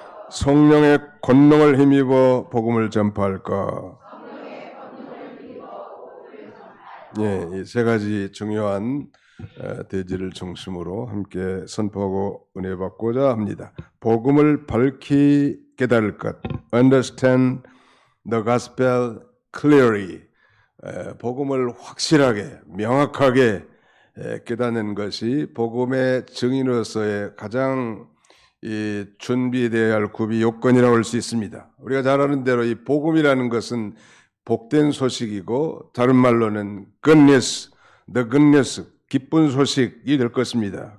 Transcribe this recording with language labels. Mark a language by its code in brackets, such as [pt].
[ko] 성령의 권능을 힘입어 복음을 전파할 것. 예, 이 세 가지 중요한 대지를 중심으로 함께 선포하고 은혜 받고자 합니다. 복음을 밝히 깨달을 것. [en] Understand the gospel clearly. [ko] 복음을 확실하게 명확하게 깨닫는 것이 복음의 증인으로서의 가장 준비되어야 할 구비 요건이라고 할 수 있습니다. 우리가 잘 아는 대로 이 복음이라는 것은 복된 소식이고 다른 말로는 [en] good news, the good news, [ko] 기쁜 소식이 될 것입니다.